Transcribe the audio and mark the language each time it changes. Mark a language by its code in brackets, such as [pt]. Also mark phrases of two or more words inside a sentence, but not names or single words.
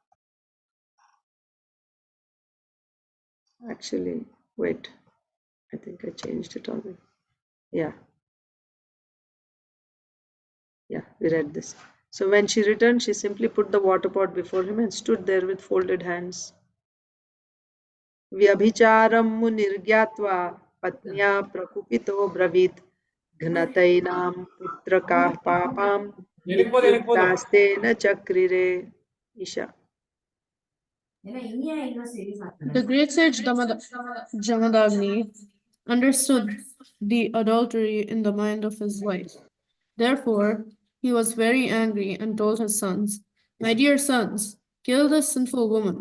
[en] Actually, wait. I think I changed it already. Yeah. Yeah, we read this. So when she returned, she simply put the water pot before him and stood there with folded hands. [sa] Vyabhicharam munirgyatva patnya prakupito bravit ghnatainam putrakah papam ityuktaste na chakrire. [en] Isha. The great sage Jamadagni understood the adultery in the mind of his wife. Therefore, he was very angry and told his sons, "My dear sons, kill this sinful woman."